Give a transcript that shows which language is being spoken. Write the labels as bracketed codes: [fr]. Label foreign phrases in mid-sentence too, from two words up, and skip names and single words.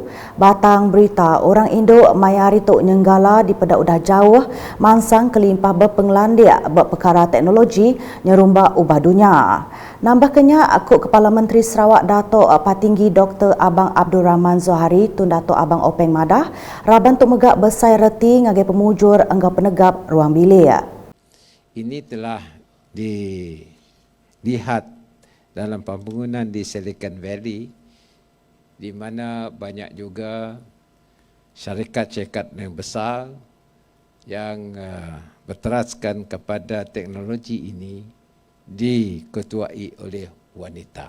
[iba] Batang berita orang Indo mayari tok nyenggala di pedak udah jauh mansang kelimpah berpenglandia bak perkara teknologi nyerumba ubah dunia. Nambah kenya aku Kepala Menteri Sarawak Dato' Patinggi Dr. Abang Abdul Rahman Zohari tun Dato' Abang Openg Madah raban tok megak besai reti ngagi pemujur enggau penegap ruang bilik. [ms] Ini telah dilihat dalam pembangunan di Silicon Valley, di mana banyak juga syarikat-syarikat yang besar yang berteraskan kepada teknologi ini diketuai oleh wanita.